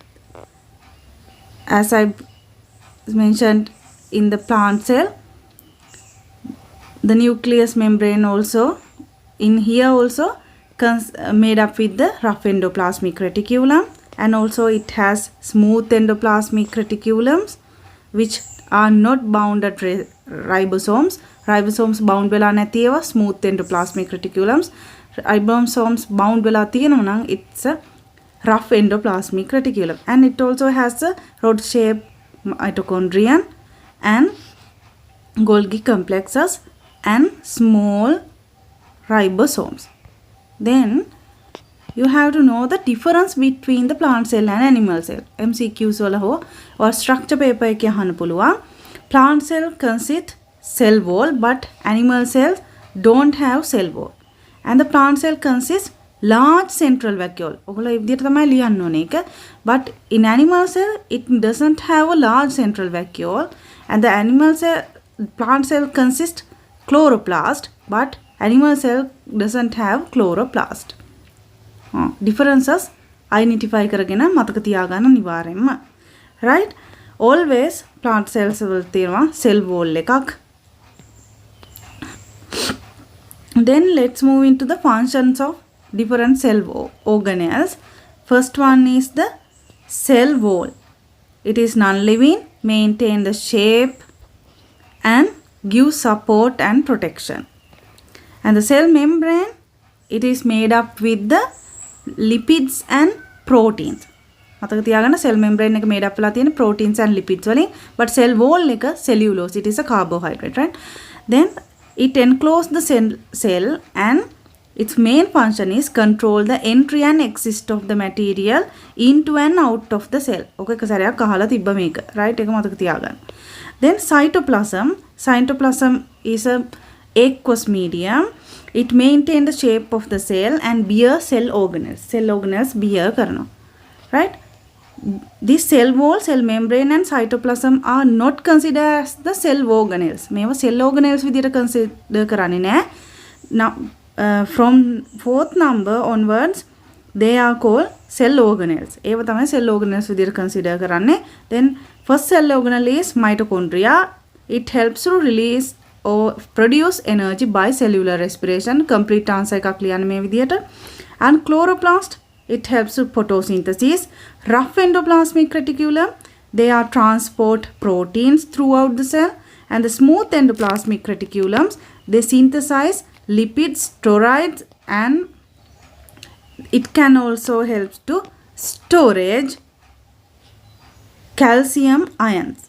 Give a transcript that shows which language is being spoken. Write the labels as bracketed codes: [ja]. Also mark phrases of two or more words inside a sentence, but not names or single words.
[en] As I mentioned in the plant cell, the nucleus membrane also, in here also, made up with the rough endoplasmic reticulum, and also it has smooth endoplasmic reticulums, which are not bounded ribosomes. Ribosomes bound [si] වෙලා නැති ඒවා [en] smooth endoplasmic reticulums. Ribosomes bound [si] වෙලා තියෙනවා නම් [en] it's a rough endoplasmic reticulum, and it also has a rod-shaped mitochondrion and Golgi complexes and small ribosomes. Then you have to know the difference between the plant cell and animal cell. [si] MCQs වල හෝ [en] or structure paper [si] එකේ අහන්න පුළුවන්. [en] Plant cell consists cell wall, but animal cells don't have cell wall. And the plant cell consists large central vacuole. [si] ඔයගොල්ලෝ ඒ විදිහට තමයි ලියන්න ඕනේ ඒක. [en] But in animal cell it doesn't have a large central vacuole, and the animal cell plant cell consists chloroplast, but animal cell doesn't have chloroplast. Differences identify [si] කරගෙන මතක තියාගන්න අනිවාර්යෙන්ම. [en] Right? Always plant cells [si] වල තියෙනවා [en] cell wall එකක්. Then let's move into the functions of different organelles. First one is the cell wall. It is non-living, maintain the shape and give support and protection. And the cell membrane, it is made up with the lipids and proteins. [si] මතක තියාගන්න [en] cell membrane එක made up [si] වෙලා තියෙන [en] proteins and lipids වලින්, but cell wall එක cellulose, it is a carbohydrate, right? Then it encloses the cell and its main function is control the entry and exit of the material into and out of the cell. [si] Okay, එක සැරයක් අහලා තිබ්බ මේක, right? ඒක මතක තියාගන්න. [en] Then cytoplasm is a aqueous medium. It maintains the shape of the cell and bear cell organelles. Cell organelles bear කරනවා, right? This cell wall, cell membrane and cytoplasm are not considered as the cell organelles. [si] මේවා [en] cell organelles [si] විදියට consider කරන්නේ නැහැ. [en] Now from fourth number onwards they are called cell organelles. [si] ඒවා තමයි [en] cell organelles [si] විදියට consider කරන්නේ. [en] Then first cell organelle is mitochondria. It helps to release or produce energy by cellular respiration. Complete answer [si] එකක් ලියන්න මේ විදියට. [en] And chloroplast, it helps with photosynthesis. Rough endoplasmic reticulum, they are transport proteins throughout the cell. And the smooth endoplasmic reticulums, they synthesize lipids, steroids, and it can also help to storage calcium ions.